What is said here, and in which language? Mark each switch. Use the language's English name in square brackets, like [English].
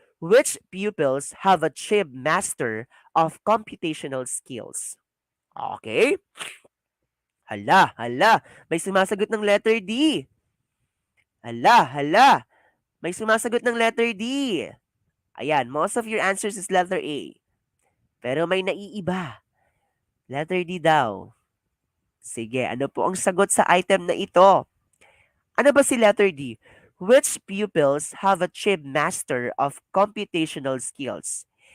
[English] Which pupils have achieved master of computational skills? Okay. Hala. [Filipino] May sumasagot ng letter D. Hala. May sumasagot ng [English] letter D. Ayan, most of your answers is letter A. [Filipino] Pero may naiiba. Letter D daw. Sige, ano po ang sagot sa item na ito? Ano ba si letter D? [English] Which pupils have achieved master of computational skills?